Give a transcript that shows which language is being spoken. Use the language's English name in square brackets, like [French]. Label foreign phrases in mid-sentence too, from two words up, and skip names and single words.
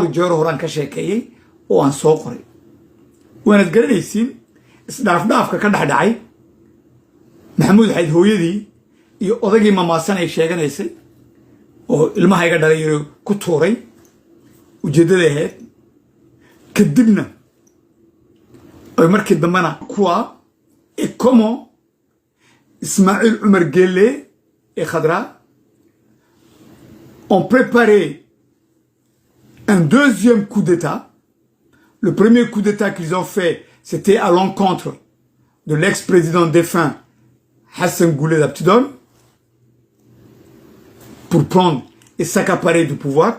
[Somali] jeer horaan ka sheekeeyey oo aan soo qoray waanad garanaysiin isdhaafdhaafka ka dhexdhacay maxamuud xayd hooyadii iyo odagii mamaasan ay sheeganaysay oo ilmaha iga dhalay yiri ku tuuray ujeeddada ahayd kadibna ay markii dambana kuwa [French] et comment Ismaïl Omar Guelleh et Khadra ont préparé un deuxième coup d'État. Le premier coup d'État qu'ils ont fait, c'était à l'encontre de l'ex-président défunt Hassan Goulet Abtidon pour prendre et s'accaparer du pouvoir.